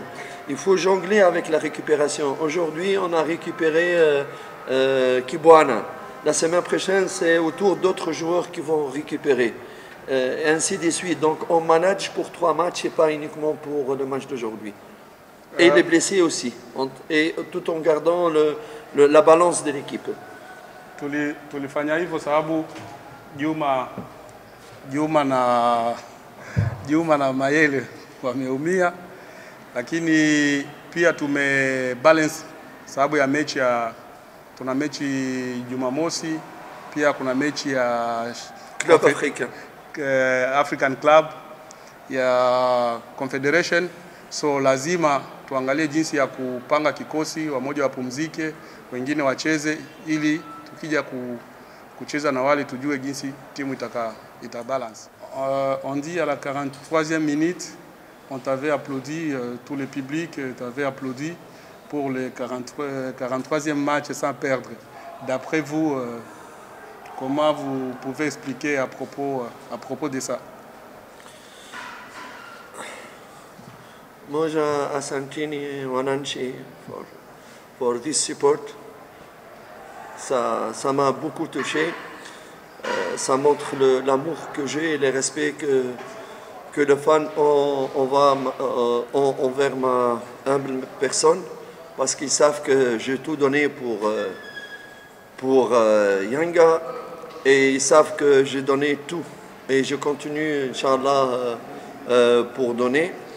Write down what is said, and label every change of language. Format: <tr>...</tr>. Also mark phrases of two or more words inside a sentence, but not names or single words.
<fr>Il faut jongler avec la récupération. Aujourd'hui, on a récupéré Kibwana. La semaine prochaine, c'est au tour d'autres joueurs qui vont récupérer. Et ainsi de suite. Donc, on manage pour 3 matchs et pas uniquement pour le match d'aujourd'hui. Et les blessés aussi. Et tout en gardant la balance de l'équipe.</fr> <sw>Tulifanya hivyo sababu Juma na Mayele wameumia, lakini pia tumebalance sababu ya mechi tuna mechi Jumamosi, pia kuna mechi ya Club Africain. African Club ya Confederation. So lazima tuangalie jinsi ya kupanga kikosi, wamoja wapumzike, wengine wacheze, ili tukija kucheza na wale tujue jinsi timu itabalance.</sw> <fr>On dit à la 43e minute, on t'avait applaudi, tout le public t'avait applaudi pour le 43e match sans perdre. D'après vous, comment vous pouvez expliquer à propos de ça?</fr> <sw>Moja asanteni wananchi</sw> <en>for this support.</en> <fr>Ça m'a beaucoup touché. Ça montre l'amour que j'ai et le respect que les fans ont envers ma humble personne, parce qu'ils savent que j'ai tout donné pour Yanga, et ils savent que j'ai donné tout et je continue, Inch'Allah, pour donner.</fr>